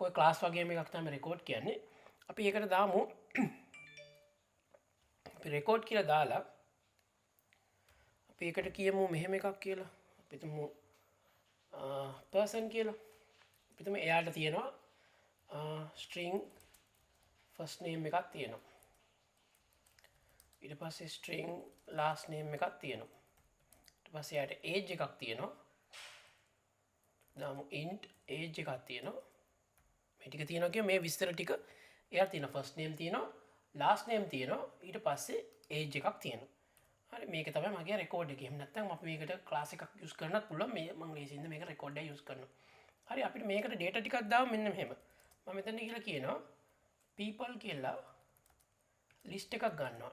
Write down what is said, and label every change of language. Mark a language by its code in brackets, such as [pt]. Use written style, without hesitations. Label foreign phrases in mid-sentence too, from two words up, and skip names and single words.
[si] ඔය ක්ලාස් වගේම එකක් තමයි රෙකෝඩ් කියන්නේ. අපි ඒකට දාමු අපි රෙකෝඩ් කියලා දාලා අපි ඒකට කියමු මෙහෙම එකක් කියලා. අපි තුමු person කියලා. අපි තුමු එයාට තියෙනවා [en] string first name [si] එකක් තියෙනවා. ඊට පස්සේ [en] string last name [si] එකක් තියෙනවා. ඊට පස්සේ එයාට age එකක් තියෙනවා. දාමු [en] int age [si] එකක් තියෙනවා. මේ ටික තියෙනවා කියන්නේ මේ විස්තර ටික එයාට තියෙනවා. [en] first name [si] තියෙනවා, [en] last name [si] තියෙනවා, ඊට පස්සේ age එකක් තියෙනවා. හරි මේක තමයි මගේ රෙකෝඩ් එක. එහෙම නැත්නම් අපි මේකට ක්ලාස් එකක් යූස් කරන්නත් පුළුවන්. මේ මම ලේසියෙන්ද මේක රෙකෝඩ් එක යූස් කරනවා. හරි අපිට මේකට data ටිකක් දාමු මෙන්න මෙහෙම. මම මෙතන කියලා කියනවා people කියලා list එකක් ගන්නවා.